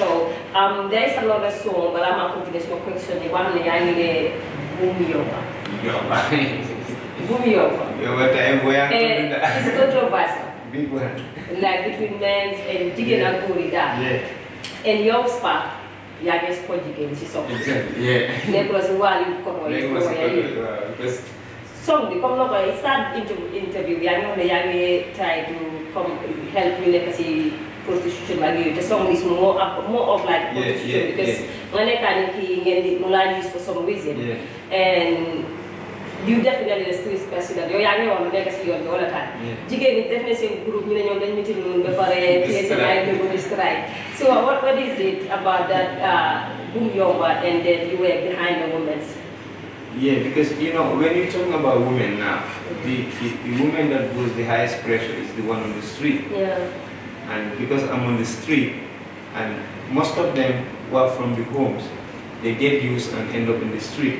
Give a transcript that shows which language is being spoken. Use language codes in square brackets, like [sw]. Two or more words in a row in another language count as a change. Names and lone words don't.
[en] So there is another song, but I'm going to continue my question. The one that I need Boom Yoga. Boom Yoga. It's controversial. Big one. Like between men and digging and going down. [wo] and yow Spark yaa ngi sport jigéen ci song. [en] Exactly, yeah. [wo] Nekkuloo si wàllu koto yi [en] Because [wo] song bi comme na koy start interview yaa ngi wax ne yaa ngi [en] try to come help [wo] ñu nekk si prostitution ak yooyu te [en] song is more of like prostitution [wo] because nga nekkaa ni kii ngeen di mu laa use [en] for some reason and you definitely the street president [wo] yow yaa ngi wax lu nekk si yoon bi wala taal jigéen ñi def na seen groupe ñu ne ñoom dañ meeting noonu ba pare téye seen ay déglu di strike [en] so what is it about that Boom Yomba and then you were behind the women's. Yeah, because you know when you're talking about women now, the woman that goes the highest pressure is the one on the street. Yeah. And because I'm on the street, and most of them work from the homes, they get used and end up in the street.